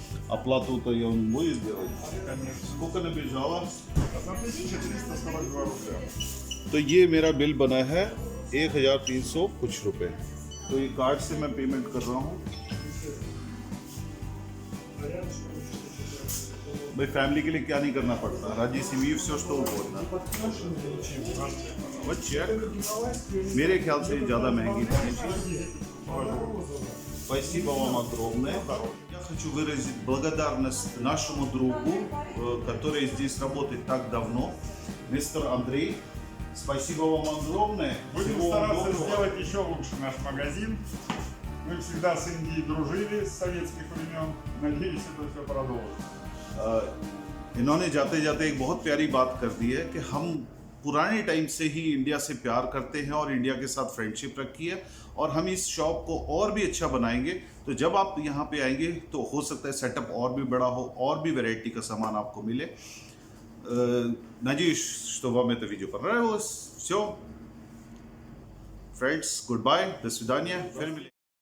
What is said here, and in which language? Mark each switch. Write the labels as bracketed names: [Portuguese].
[Russian] Оплату-то я он будет делать? Сколько набежало? 1342 рубля. [Hindi] तो ये मेरा बिल बना है 1300 कुछ रुपए। तो ये कार्ड से मैं पेमेंट कर रहा हूँ। भाई फैमिली के लिए क्या नहीं करना पड़ता, [Russian] ради семьи все что угодно। Вот чек, [Hindi] मेरे ख्याल से ज़्यादा महंगी नहीं चीज़। [Russian] Спасибо вам огромное. Я хочу выразить благодарность нашему другу, который здесь работает так давно, мистер Андрей. Спасибо вам огромное. Будем Всего вам стараться доброго. сделать еще лучше наш магазин. Мы всегда с Индией дружили с советских времен. Надеюсь, это все продолжится. [Hindi] इन्होंने जाते जाते एक बहुत प्यारी बात कर दी है कि हम पुराने टाइम से ही इंडिया से प्यार करते हैं और इंडिया के साथ फ्रेंडशिप रखी है और हम इस शॉप को और भी अच्छा बनाएंगे। तो जब आप यहाँ पे आएंगे तो हो सकता है सेटअप और भी बड़ा हो, और भी वैरायटी का सामान आपको मिले। [Russian] Надеюсь, что вам это видео понравилось. Все. [English] Friends, goodbye. [Russian] До свидания.